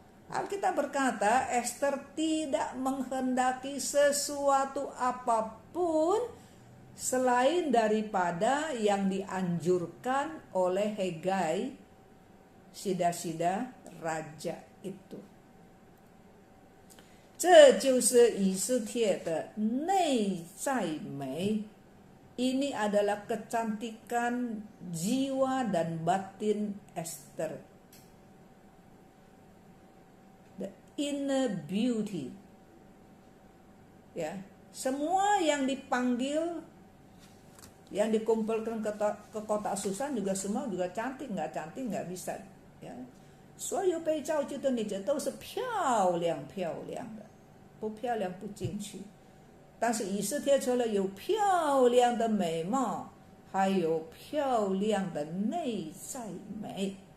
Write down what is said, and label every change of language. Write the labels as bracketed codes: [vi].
[id] Alkitab berkata, Esther tidak menghendaki sesuatu apapun selain daripada yang dianjurkan oleh Hegai, sida-sida raja itu. [zh] 这就是以斯帖的内在美。 [id] Ini adalah kecantikan jiwa dan batin Esther. [en] The inner beauty. [id] Ya, semua yang dipanggil, yang dikumpulkan ke kota Susan juga semua juga cantik nggak bisa. [zh] Ya, 所有被造就的女子都是漂亮的，不漂亮不进去。但是以斯帖除了有漂亮的美貌，还有漂亮的内在美。